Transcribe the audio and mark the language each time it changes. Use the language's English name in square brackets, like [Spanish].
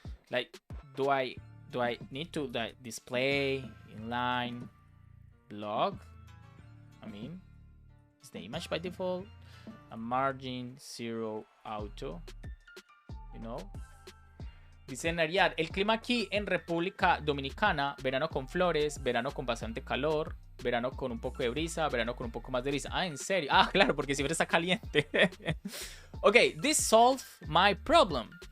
[English] Like, do I need to display inline blog? I mean, is the image by default? A margin 0 auto, you know? [Spanish] Dice Nariad, el clima aquí en República Dominicana, verano con flores, verano con bastante calor, verano con un poco de brisa, verano con un poco más de brisa. Ah, ¿en serio? Ah, claro, porque siempre está caliente. [English] Ok, this solved my problem.